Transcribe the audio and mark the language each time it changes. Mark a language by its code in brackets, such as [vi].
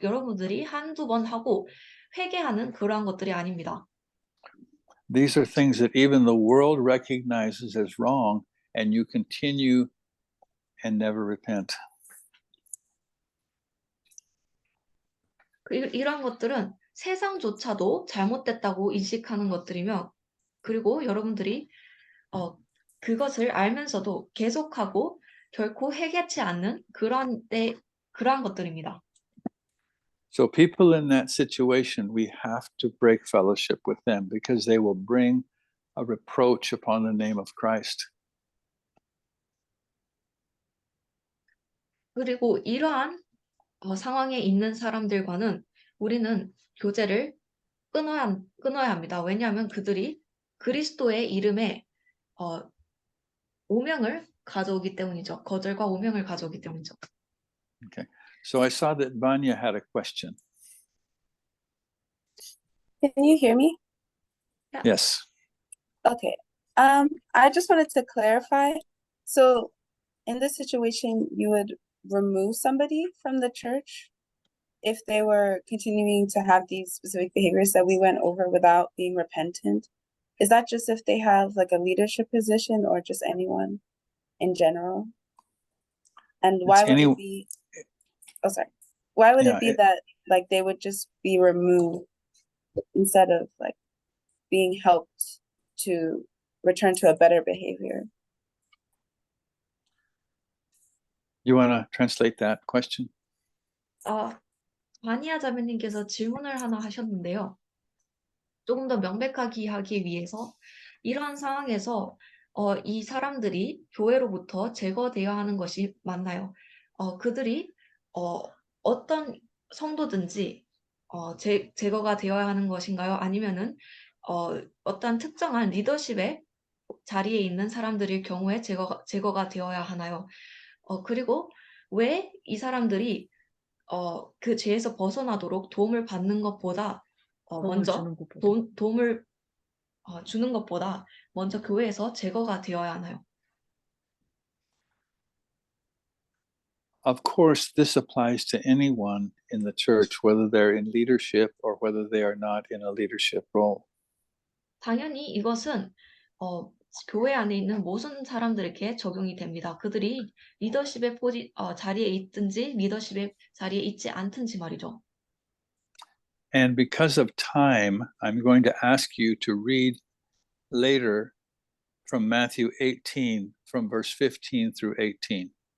[ko] 여러분들이 한두 번 하고 회개하는 그러한 것들이 아닙니다. [en] These are things that even the world recognizes as wrong, and you continue and never repent. [ko] 이러한 것들은 세상조차도 잘못됐다고 인식하는 것들이며, 그리고 여러분들이 그것을 알면서도 계속하고 결코 해결치 않는 그러한 것들입니다. [en] So people in that situation, we have to break fellowship with them because they will bring a reproach upon the name of Christ. [ko] 그리고 이러한 상황에 있는 사람들과는 우리는 교제를 끊어야 합니다. 왜냐하면 그들이 그리스도의 이름에 오명을 가져오기 때문이죠. 거절과 오명을 가져오기 때문이죠. [en] Okay. So I saw that Vanya had a question. Can you hear me? Yes. Okay. I just wanted to clarify. So in this situation, you would remove somebody from the church if they were continuing to have these specific behaviors that we went over without being repentant? Is that just if they have like a leadership position or just anyone in general? And why would any- it be, oh, sorry. Why would Yeah, it be that like they would just be removed instead of like being helped to return to a better behavior? You want to translate that question? [ko] 바니아 자매님께서 질문을 하나 하셨는데요. 조금 더 명백하게 하기 위해서 이러한 상황에서 이 사람들이 교회로부터 제거되어야 하는 것이 맞나요? 그들이 어떤 성도든지 제거가 되어야 하는 것인가요? 아니면은 어떤 특정한 리더십의 자리에 있는 사람들일 경우에 제거가 되어야 하나요? 그리고 왜 이 사람들이 그 죄에서 벗어나도록 도움을 받는 것보다 먼저 도움을 주는 것보다 먼저 교회에서 제거가 되어야 하나요? [en] Of course, this applies to anyone in the church, whether they're in leadership or whether they are not in a leadership role. [ko] 당연히 이것은 교회 안에 있는 모든 사람들에게 적용이 됩니다. 그들이 리더십의 자리에 있든지 리더십의 자리에 있지 않든지 말이죠. [en] And because of time, I'm going to ask you to read later from Matthew 18, from verse 15 through 18.